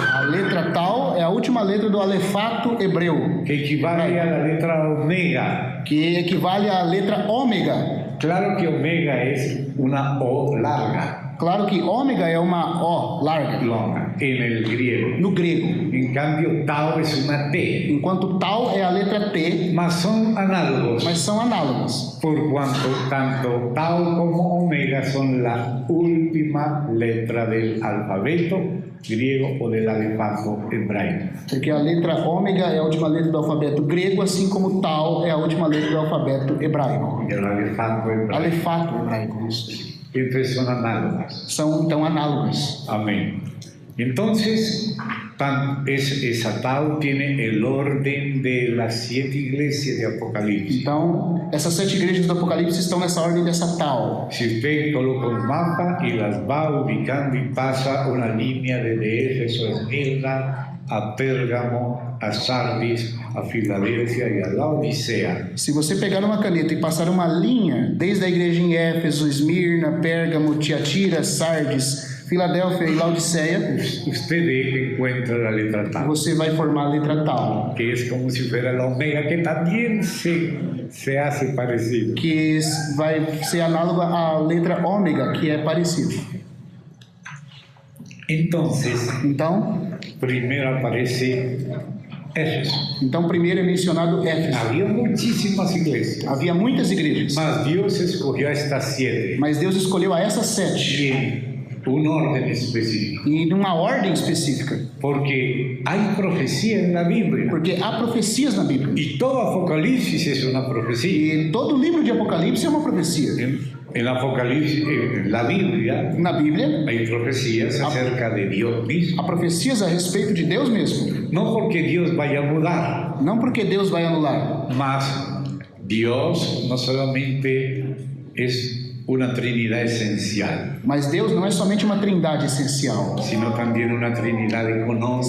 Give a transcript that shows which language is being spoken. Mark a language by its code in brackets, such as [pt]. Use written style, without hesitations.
[pt] a letra tal é a última letra do alefato hebreu, [es] que equivale a la letra Omega. [pt] que equivale à letra ômega. [es] Claro que Omega es una O larga. [pt] Claro que ômega é uma O larga [es] longa en el griego. [pt] no grego, [es] En cambio, tau es una T. [pt] enquanto tal é a letra T, [es] Mas son análogos, [pt] mas são análogas, [es] por cuanto tanto tau como omega son la última letra del alfabeto griego o del alfabeto hebraico. [pt] porque a letra ômega é a última letra do alfabeto grego, assim como tal é a última letra do alfabeto hebraico. [es] El alfabeto hebraico. [pt] Alefato hebraico, isso. [es] Entonces son análogas. [pt] São então análogas. [es] Amén. Entonces, esa tau tiene el orden de las 7 iglesias de Apocalipsis. [pt] Então, essas 7 igrejas do Apocalipse estão nessa ordem dessa tal. [es] Si usted coloca un mapa y las va ubicando y pasa una línea desde Éfeso a Esmirna, a Pérgamo, a Sardis, a Filadélfia e a Laodicea. [pt] Se você pegar uma caneta e passar uma linha desde a igreja em Éfeso, Esmirna, Pérgamo, Tiatira, Sardes, Filadélfia e Laodiceia, [es] Usted ve que encuentra la letra tau, [pt] você vai formar a letra tal, [es] que es como si fuera la omega, que también se hace parecido. [pt] que vai ser análoga à letra ômega, que é parecido. [es] Entonces, [pt] Então, [es] primero aparece Éfeso. [pt] então primeiro é mencionado Éfeso. [es] Había muchísimas iglesias, [pt] Havia muitas igrejas, [es] mas Dios escogió a estas 7 [pt] mas Deus escolheu a essas 7 [es] en un orden específico, [pt] e numa ordem específica, [es] porque hay profecía en la Biblia [pt] porque há profecias na Bíblia. [es] y todo Apocalipsis es una profecía. [pt] E todo livro de Apocalipse é uma profecia. [es] En Apocalipsis, en la Biblia, [pt] Na Bíblia, [es] hay profecías acerca de Dios mismo. [pt] há profecias a respeito de Deus mesmo. [es] No porque Dios vaya a mudar, [pt] Não porque Deus vai anular, [es] mas Dios no solamente es una Trinidad esencial, [pt] mas Deus não é somente uma trindade essencial, [es] sino también una Trinidad económica.